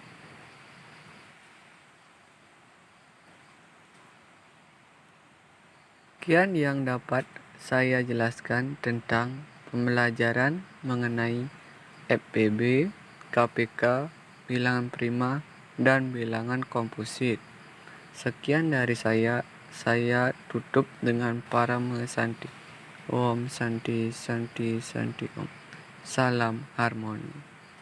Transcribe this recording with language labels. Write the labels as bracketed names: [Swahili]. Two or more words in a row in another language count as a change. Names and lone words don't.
[Indonesian] Sekian yang dapat saya jelaskan tentang pembelajaran mengenai FPB, KPK, bilangan prima, dan bilangan komposit. Sekian dari saya tutup dengan Parama Santi. [Sanskrit] Om Santi Santi Santi Om. [Indonesian] Salam harmoni.